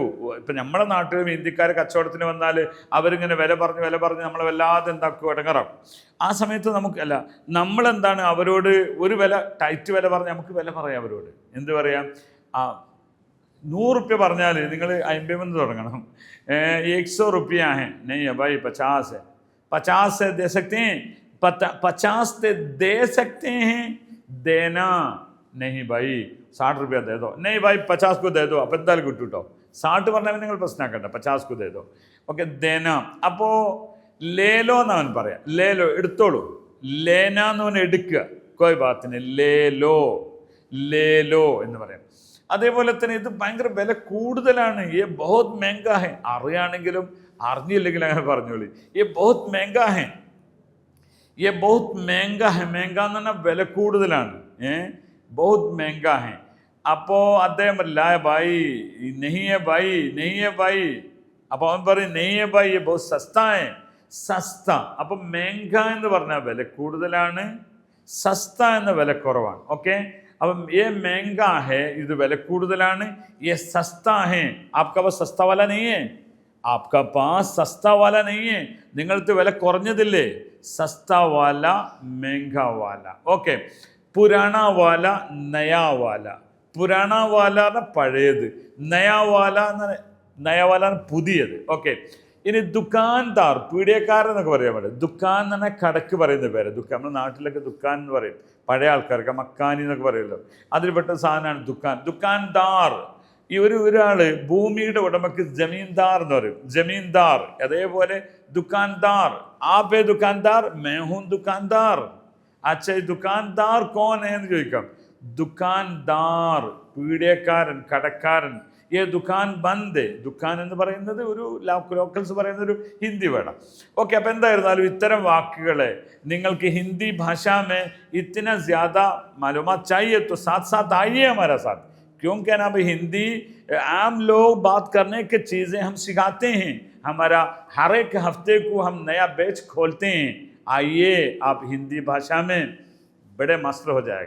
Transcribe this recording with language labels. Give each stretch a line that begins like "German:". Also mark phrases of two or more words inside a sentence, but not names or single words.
Malayalam: ഇപ്പം നമ്മുടെ നാട്ടിലും ഹിന്ദിക്കാർ കച്ചവടത്തിന് വന്നാൽ അവരിങ്ങനെ വില പറഞ്ഞ് നമ്മളെ വല്ലാതെ എന്താക്കും, ഇടങ്ങാറാക്കും. ആ സമയത്ത് നമുക്ക് നമ്മളെന്താണ് അവരോട് ഒരു വില, ടൈറ്റ് വില പറഞ്ഞ് നമുക്ക് വില പറയാം അവരോട്. എന്ത് പറയാം? 100 रुपये പറഞ്ഞാൽ നിങ്ങൾ 50 തുടങ്ങണം.
Hindi: 100 रुपया है, नहीं है भाई 50 है, 50 से दे सकते हैं, 50 दे सकते हैं, देना नहीं भाई 60 रुपया दे दो, नहीं भाई 50 को दे दो.
Malayalam: അപ്പം എന്തായാലും കിട്ടും കേട്ടോ. 60 പറഞ്ഞാൽ നിങ്ങൾ പ്രശ്നമാക്കണ്ട,
Hindi: 50 को दे दो.
Malayalam: ഓക്കെ, ദേന. അപ്പോൾ ലേലോ എന്നവൻ പറയാം. ലേലോ എടുത്തോളൂ. ലേന എന്ന് പറഞ്ഞാൽ എടുക്കുക, കോയ് ബാത്തിന്, ലേലോ, ലേലോ എന്ന് പറയാം. അതേപോലെ തന്നെ ഇത് ഭയങ്കര വില കൂടുതലാണ്.
Hindi: ये बहुत महंगा है.
Malayalam: അറിയാണെങ്കിലും അറിഞ്ഞില്ലെങ്കിലും അങ്ങനെ പറഞ്ഞോളി.
Hindi: ये बहुत महंगा है, ये बहुत महंगा है.
Malayalam: महंगा എന്ന് പറഞ്ഞാൽ വില കൂടുതലാണ്.
Hindi: बहुत महंगा है.
Malayalam: അപ്പോൾ അദ്ദേഹം
Hindi: ला भाई, नहीं है भाई, नहीं है भाई.
Malayalam: അപ്പോൾ അവൻ പറയും
Hindi: नहीं है भाई, ये बहुत सस्ता है.
Malayalam: സസ്ത. അപ്പം महंगा എന്ന് പറഞ്ഞാൽ വില കൂടുതലാണ്, സസ്ത എന്ന വില കുറവാണ്. ഓക്കെ, അപ്പം
Hindi: ये महंगा है,
Malayalam: ഇത് വില കൂടുതലാണ്.
Hindi: ये सस्ता है, आपका पास सस्ता वाला नहीं है, आपका पास सस्ता वाला नहीं है.
Malayalam: നിങ്ങൾക്ക് വില കുറഞ്ഞതില്ലേ?
Hindi: सस्ता वाला, महंगा वाला. ഓക്കെ, पुराना वाला, नया वाला. पुराना वाला
Malayalam: എന്ന പഴയത്,
Hindi: नया वाला
Malayalam: എന്ന,
Hindi: नया वाला
Malayalam: പുതിയത്. ഓക്കെ, ഇനി ദുക്കാൻദാർ, പീഡിയക്കാരൻ എന്നൊക്കെ പറയാൻ പറ്റും. ദുക്കാൻ എന്ന് പറഞ്ഞാൽ കടക്ക് പറയുന്ന പേര്. നമ്മുടെ നാട്ടിലൊക്കെ ദുക്കാൻ എന്ന് പറയും, പഴയ ആൾക്കാർക്ക് മക്കാനി എന്നൊക്കെ പറയുമല്ലോ, അതിൽപ്പെട്ട സാധനമാണ് ദുക്കാൻ. ദുക്കാൻദാർ, ഈ ഒരാൾ ഭൂമിയുടെ ഉടമക്ക് ജമീന്ദാർ എന്ന് പറയും, ജമീന്ദാർ.
Hindi: അതേപോലെ दुकानदार, आप दुकानदार, मैं हूँ दुकानदार. अच्छा दुकानदार कौन
Malayalam: എന്ന് ചോദിക്കാം. ദുക്കാൻദാർ പീഡിയക്കാരൻ, കടക്കാരൻ.
Hindi: ये दुकान बंद है.
Malayalam: ദുക്കാൻ എന്ന് പറയുന്നത് ഒരു ലോക്കൽസ് പറയുന്ന ഒരു ഹിന്ദി വേണം. ഓക്കെ, അപ്പോൾ എന്തായിരുന്നാലും ഇത്തരം വാക്കുകളെ നിങ്ങൾക്ക്
Hindi: ഹിന്दी भाषा में इतना ज़्यादा मालूमात चाहिए तो साथ साथ आइए हमारा साथ, क्योंकि ना भाई हिंदी आम लोग बात करने की चीज़ें हम सिखाते हैं. हमारा हर एक हफ्ते को हम नया बैच खोलते हैं. आइए, आप हिंदी भाषा में बड़े मास्टर हो जाएगा.